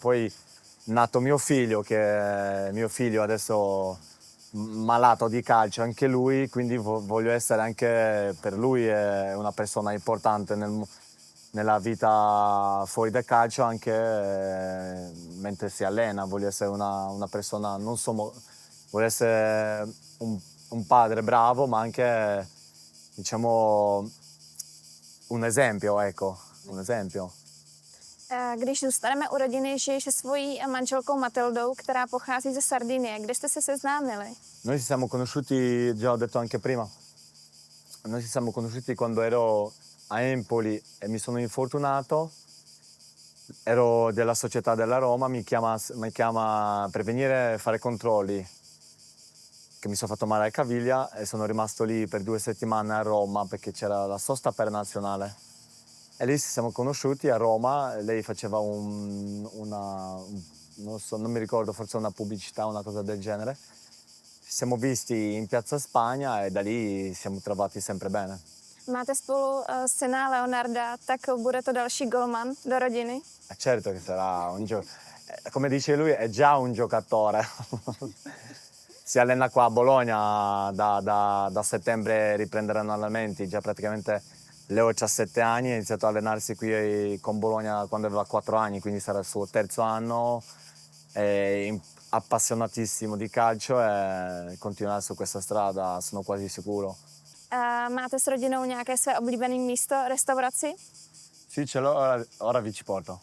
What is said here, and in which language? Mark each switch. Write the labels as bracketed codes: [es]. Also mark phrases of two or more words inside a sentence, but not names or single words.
[it] Poi nato mio figlio adesso malato di calcio anche lui, quindi voglio essere anche per lui una persona importante nella vita fuori dal calcio, anche mentre si allena. Voglio essere una persona, non solo, voglio essere un padre bravo, ma anche, diciamo, un esempio, ecco, un esempio. [cs] Když zůstaneme u rodiny, žiješ se svojí manželkou Matildou, která pochází ze Sardinie. Kde jste se seznámili? [it] Noi ci siamo conosciuti, già ho detto anche prima, noi ci siamo conosciuti quando ero a Empoli e mi sono infortunato, ero della società della Roma, mi chiama per venire a fare controlli, che mi sono fatto male alla caviglia e sono rimasto lì per 2 settimane a Roma perché c'era la sosta per nazionale. E lì ci siamo conosciuti a Roma, lei faceva non so, non mi ricordo, forse una pubblicità, una cosa del genere. Ci siamo visti in Piazza Spagna e da lì siamo trovati sempre bene. [cs] Máte spolu syna Leonarda, tak bude to další golman do rodiny? [it] Certo che sarà come dice lui, è già un giocatore. Si allena qua a Bologna, da settembre riprenderanno allenamenti, già praticamente Leo ha 7 anni, ha iniziato a allenarsi qui con Bologna quando aveva 4 anni, quindi sarà il suo terzo anno, è appassionatissimo di calcio e continuerà su questa strada, sono quasi sicuro. [cs] Máte s rodinou nějaké své oblíbené místo, restauraci? [it] Sì, ce l'ho, ora vi ci porto.